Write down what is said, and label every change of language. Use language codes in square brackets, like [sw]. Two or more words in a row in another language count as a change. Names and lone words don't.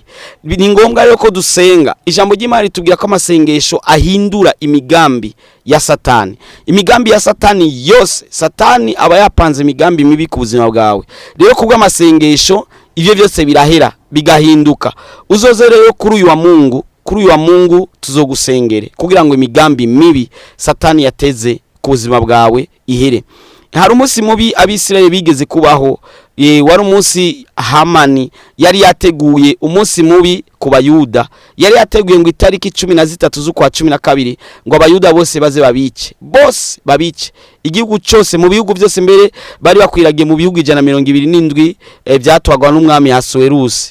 [rn] Ni ngombwa rero ko dusenga. Ijambo ry'Imana ritubwira ko amasengesho ahindura imigambi ya Satani. Imigambi ya Satani yose, Satani aba yapanze imigambi mibi ku buzima bwawe. Rero kubwo amasengesho ivyo byose birahera bigahinduka. Uzoze rero kuri uyu wa Mungu tuzogusengere kugira ngo imigambi mibi Satani yateze ku buzima bwawe ihere. Hari umunsi mubi Abisirayeli bigeze kubaho, wari umunsi Hamani yari yateguye umunsi mubi ku Bayuda. Yari yateguye ngo itariki 13 z'ukwa 12 ngo Abayuda bose baze babice igihugu cyose, mu bihugu byose mbere bari bakwiragiye mu bihugu 127 byatwagwa n'umwami Hasuwerusi.